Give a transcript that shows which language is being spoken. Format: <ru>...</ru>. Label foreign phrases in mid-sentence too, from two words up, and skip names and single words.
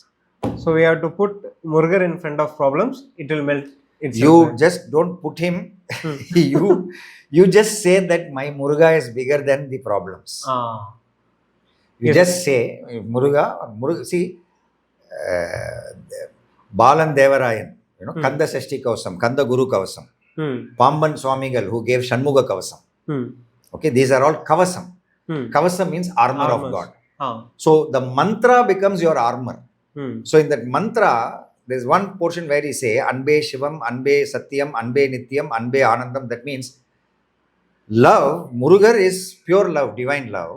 <en>So we have to put Murugan in front of problems, it will melt itself. You just don't put him. You just say that my Muruga is bigger than the problems. You just say Muruga. See, Balan Devarayan, Kanda Sashti Kavasam, Kanda Guru Kavasam, Pamban Swamigal, who gave Shanmuga Kavasam. Okay, these are all Kavasam. Kavasam means armor of God. So the mantra becomes your armor. So in that mantra, there is one portion where he say,</en> <ta>அன்பே சிவம், அன்பே சத்யம், அன்பே நித்யம், அன்பே ஆனந்தம்.</ta> <en>That means love, Murugar is pure love, divine love.</en>